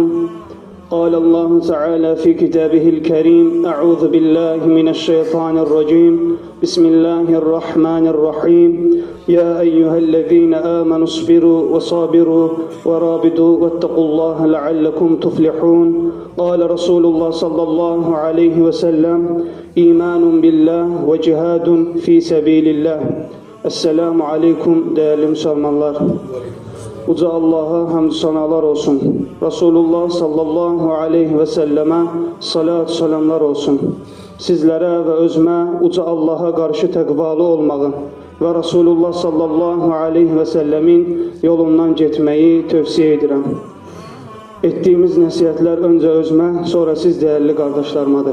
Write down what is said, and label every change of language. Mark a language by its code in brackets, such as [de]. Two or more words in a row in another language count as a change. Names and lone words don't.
[ar] قال الله تعالى في كتابه الكريم أعوذ بالله من الشيطان الرجيم بسم الله الرحمن الرحيم يا أيها الذين آمنوا اصبروا وصابروا ورابطوا واتقوا الله لعلكم تفلحون. قال رسول الله صلى الله عليه وسلم إيمان بالله وجهاد في سبيل الله. السلام عليكم [az] değerli Müslümanlar. Uca Allah'a hamd sanalar olsun. Resulullah [ar] صلى الله عليه وسلم [az] salat salamlar olsun. Sizlərə və özümə uca Allah'a qarşı təqvalı olmağı və Resulullah [ar] صلى الله عليه وسلم [az] yolundan getməyi tövsiyə edirəm. Etdiyimiz nəsiyyətlər öncə özümə, sonra siz dəyərli qardaşlarımadır.